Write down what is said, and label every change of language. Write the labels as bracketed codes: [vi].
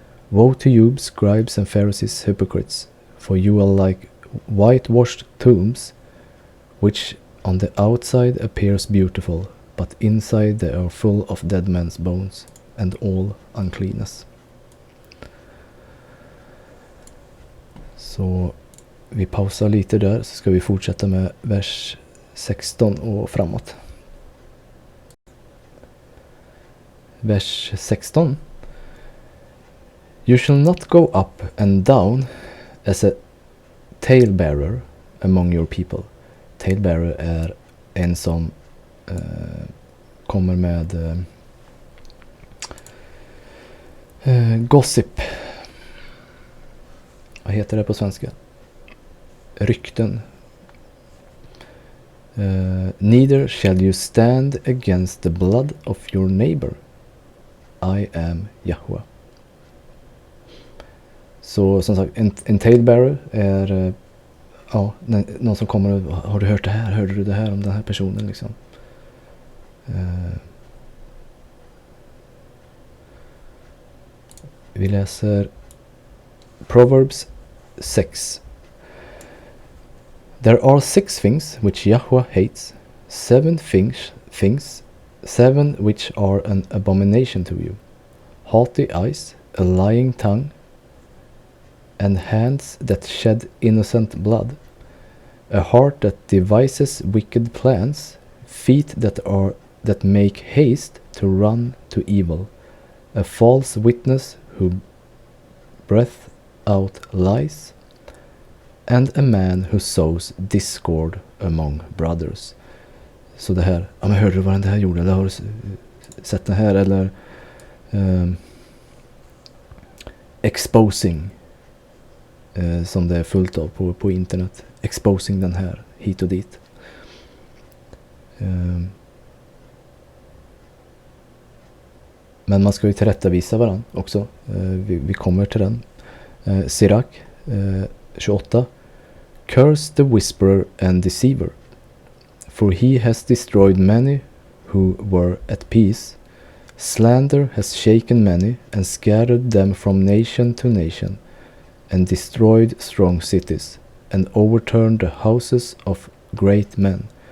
[en] Woe to you, scribes and Pharisees, hypocrites, for you are like whitewashed tombs, which on the outside appears beautiful, but inside they are full of dead men's bones and all uncleanness. [sv] Så vi pausar lite där, så ska vi fortsätta med vers 16 och framåt. Vers 16. [en] You shall not go up and down as a talebearer among your people. [sv] Talebearer är en som kommer med gossip. Vad heter det på svenska? Rykten. [en] Neither shall you stand against the blood of your neighbor. I am Yahweh. [sv] Så som sagt, en talebearer är någon som kommer och har du hört det här? Hörde du det här om den här personen liksom? Vi läser Proverbs 6. [en] There are 6 things which Yahweh hates, 7 things, 7 which are an abomination to you: haughty eyes, a lying tongue, and hands that shed innocent blood, a heart that devises wicked plans, feet that make haste to run to evil, a false witness who breath out lies, and a man who sows discord among brothers. [sv] Så det här, men hörde du vad den här gjorde? Eller har du sett den här? Eller exposing, som det är fullt av på internet. Exposing den här hit och dit. Men man ska ju tillrättavisa varandra också. Vi kommer till den. Sirach 28. [en] Curse the whisperer and deceiver, for he has destroyed many who were at peace. Slander has shaken many and scattered them from nation to nation, and destroyed strong cities, and overturned the houses of great men.